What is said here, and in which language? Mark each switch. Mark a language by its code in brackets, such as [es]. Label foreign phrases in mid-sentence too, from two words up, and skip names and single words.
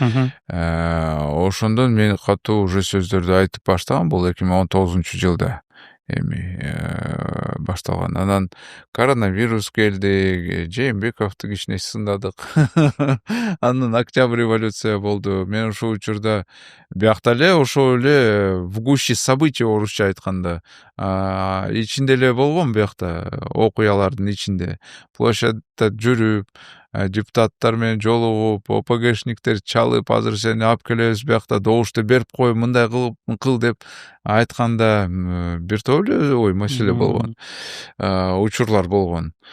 [ky] Ошондон мен катуу уже сөздөрдү айтып баштагам. Бул 2019-жылда. эми башталган. Анан коронавирус келди, Жээнбековду кичине сындадык. Анан Октябрь революция болду. Мен ушул учурда биякта эле ошол эле [ru] в гуще событий [ky] орусча айтканда ичинде эле болгом биякта, окуялардын ичинде. Площадьда жүрүп, депутаттар менен жолугуп, ОПГшниктер чалып, азыр сени алып келебиз биякта добушту берип кой, мындай кыл деп айтканда бир топ эле ой маселе болгон, учурлар болгон.